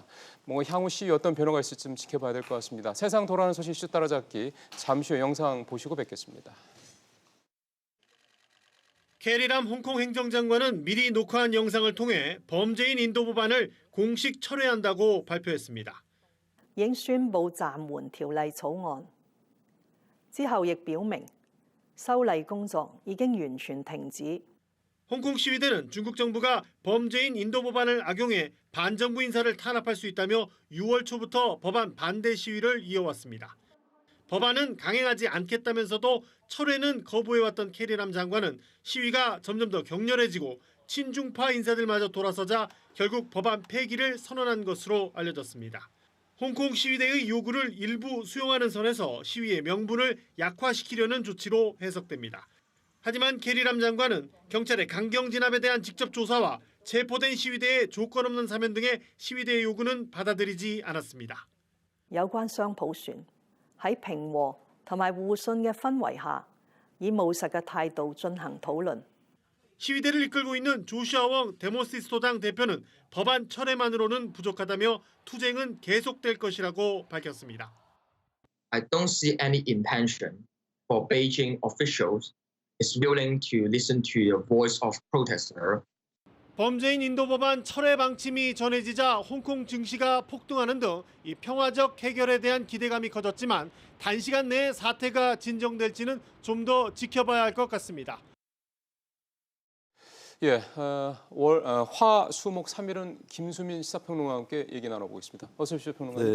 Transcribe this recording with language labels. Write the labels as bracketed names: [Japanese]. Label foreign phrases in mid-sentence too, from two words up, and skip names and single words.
[Korean] 뭔가 향후 시위 어떤 변화가 있을지 좀 지켜봐야 될 것 같습니다. 세상 돌아가는 소식 이슈 따라잡기 잠시 후 영상 보시고 뵙겠습니다. 캐리람 홍콩 행정장관은 미리 녹화한 영상을 통해 범죄인 인도 법안을 공식 철회한다고 발표했습니다. [Cantonese] 已經宣布暫緩條例草案，之後亦表明修例工作已經完全停止。 [Korean] 홍콩 시위대는 중국 정부가 범죄인 인도 법안을 악용해 반정부 인사를 탄압할 수 있다며 6월 초부터 법안 반대 시위를 이어왔습니다. 법안은 강행하지 않겠다면서도 철회는 거부해왔던 캐리람 장관은 시위가 점점 더 격렬해지고 친중파 인사들마저 돌아서자 결국 법안 폐기를 선언한 것으로 알려졌습니다. 홍콩 시위대의 요구를 일부 수용하는 선에서 시위의 명분을 약화시키려는 조치로 해석됩니다. 하지만 캐리람 장관은 경찰의 강경 진압에 대한 직접 조사와 체포된 시위대의 조건 없는 사면 등의 시위대의 요구는 받아들이지 않았습니다. [Cantonese] 有關雙普選喺平和同埋互信嘅氛圍下，以務實嘅態度進行討論。 [Korean] 시위대를 이끌고 있는 조슈아웡 데모시스토당 대표는 법안 철회만으로는 부족하다며 투쟁은 계속될 것이라고 밝혔습니다. [English] I don't see any intention for Beijing officials is willing to listen to the voice of protester. [Korean] 범죄인 인도 법안 철회 방침이 전해지자 홍콩 증시가 폭등하는 등 이 평화적 해결에 대한 기대감이 커졌지만 단시간 내에 사태가 진정될지는 좀 더 지켜봐야 할 것 같습니다. 예, 화, 수, 목 3일은 김수민 시사평론가와 함께 얘기 나눠보겠습니다. 어서 오십시오, 평론가님.